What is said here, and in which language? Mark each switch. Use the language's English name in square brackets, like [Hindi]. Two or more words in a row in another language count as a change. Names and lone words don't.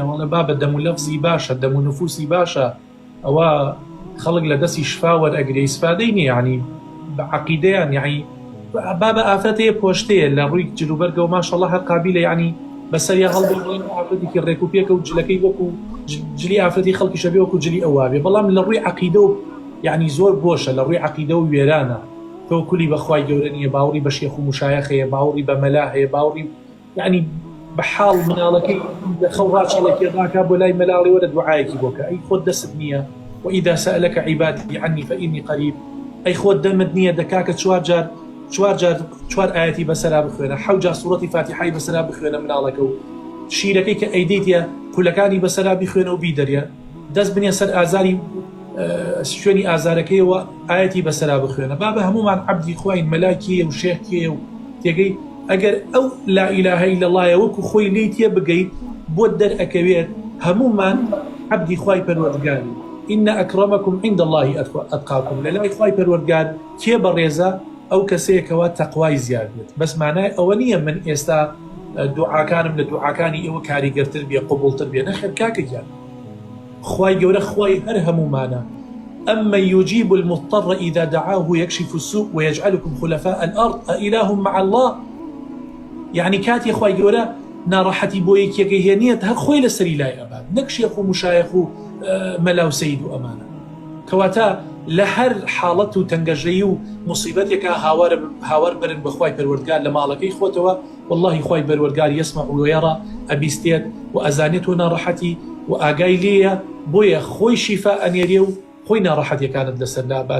[Central Kurdish] وەڵە با بە دەم و لەفزی باشە، دەم و نفوسی باشە، ئەوە خەڵک لە دەستی شفا وەرئەگرێ، ئیسفادەی نییە، ینی بە عەقیدەیان یعنی با بە ئافرەتەیە پۆشتەیە لە ڕووی جلوبەرگەوە ماشەڵڵا هەر قابیلە، ینی بەسەریا هەڵبڵێن ئافرەتێکی ڕێکوپێکە و جلەکەی وەکو جلی ئافرەتی خەڵکی شەبێ وەکو جلی ئەوابێ، بەڵام لە ڕووی عەقیدە و یعنی زۆر بۆشە، لە ڕووی عەقیدە و وێرانە. تەوەکولی بەخوای گەورە نییە، باوەڕی بە شێخ و مشایەخەیە، باوەڕی بە مەلا هەیە، باوەڕی یعنی بەحاڵ مناڵەکەی لە خەو ڕاچەڵێکی ڕاکا بۆ لای مەلاڵی وەرە دوعایەکی بۆکە، ئەی خۆت دەست نییە [Arabic] وإذا سألك عبادي عني فإني قريب، [Central Kurdish] ئەی خۆت دەمت نییە دەکاکە چوار ئاەتی بەسەرا بخوێنە، 7 جار سوڕەتی فاتیحای بەسەرا بخوێنە مناڵەکە و شیرەکەی کە ئەیدەیتە خولەکانی بەسەرا بخوێنە و بیدەریە، دەست بنێ سەر ئازاری شوێنی ئازارەکەیەوە ئاەتی بەسەرا بخوێنە. با بە هەمومان عەبدی خواین، مەلاکیە و شێخکیە و تێگەی ئەگەر ئەو [Arabic] لا ئیلاهە ئیلا اللهە [Central Kurdish] وەکو خۆی لێی تێ بگەیت بۆ دەرئەکەوێت هەمومان عەبدی خوای پەروەردگاری. [Arabic] إن أكرمكم عند الله أتقاكم، [Central Kurdish] لەلای خوای پەروەردگار کێ بەڕێزە؟ ئەو کەسەیەکەوە تەقوای زیاد بێت. بەس مانای ئەوە نییە من ئێستا دوعاکانم لە دوعاکانی ئێوە کاریگەرتر بێ، قبوڵتر بێ، نەخێر کاکەگیان. خوای گەورە خوای هەر هەمومانە. [Arabic] أمن يجيب المضطر إذا دعاه يكشف السوء ويجعلكم خلفاء الأرض أإله مع الله. [Central Kurdish] يعني كاتي خوای گەورە ناڕەحەتی بۆ یەکێکە هێنیەت هەر خۆی لەسەری لای ئەبات، نەک شێخ و مشایەخ و مەلا و سەید و ئەمانە. کەواتە لە هەر حاڵەت و تەنگەژەیی و موسیبەتێکە هاوار برن بەخوای پەروەردگار لە ماڵەکەی خۆتەوە، واللهی خوای پەروەردگار [Arabic] یەسمع وەیەڕا، [Central Kurdish] ئەبیستێت و ئەزانێت و ناڕەحەتی و ئاگای لێیە، بۆیە خۆی شیفا ئەنێرێ و خۆی ناڕەحەتیەکانت لەسەر لابان.